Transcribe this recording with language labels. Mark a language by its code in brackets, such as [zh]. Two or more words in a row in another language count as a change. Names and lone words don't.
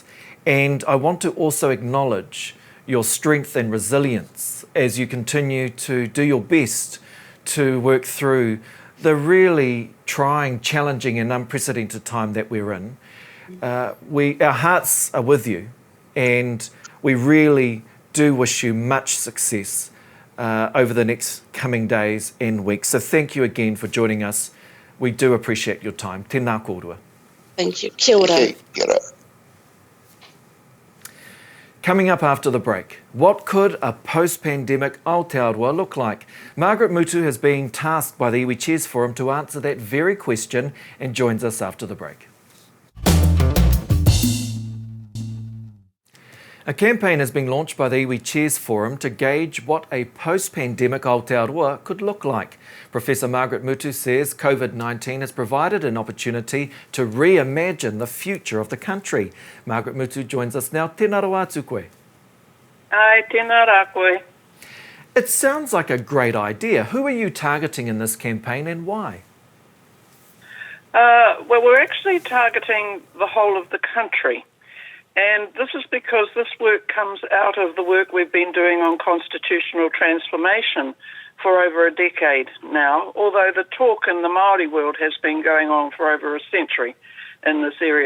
[en] And I want to also acknowledge your strength and resilience as you continue to do your best to work through the really trying, challenging and unprecedented time that we're in. Our hearts are with you, and we really do wish you much success over the next coming days and weeks. So thank you again for joining us. We do appreciate your time. [mi] Tēnā kōrua. [en] Thank you. [mi] Kia ora. Kia ora. [en] Coming up after the break, what could a post-pandemic Aotearoa look like? Margaret Mutu has been tasked by the Iwi Chairs Forum to answer that very question and joins us after the break. A campaign has been launched by the Iwi Chairs Forum to gauge what a post-pandemic Aotearoa could look like. Professor Margaret Mutu says COVID-19 has provided an opportunity to reimagine the future of the country. Margaret Mutu joins us now. [mi] Tēnā rā atu koe. Ai, tēnā rā koe. [en] It sounds like a great idea. Who are you targeting in this campaign and why? Well, we're actually targeting the whole of the country. And this is because this work comes out of the work we've been doing on constitutional transformation for over a decade now, although the talk in the Māori world has been going on for over a century in this area.